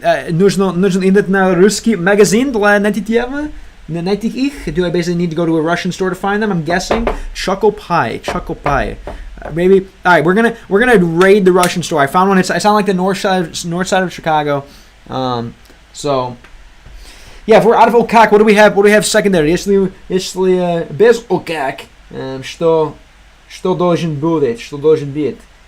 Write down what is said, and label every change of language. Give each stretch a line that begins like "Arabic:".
Russian: Нужно идти на русский магазин для найти их.
English: Do I basically need to go to a Russian store to find them? I'm guessing. Choco Pie. Maybe. All right, we're gonna raid the Russian store. I found one. It's on the north side of Chicago. So yeah, if we're out of okak, what do we have? What do we have secondary?
Russian: Если без okak, что должен быть? Что должен быть?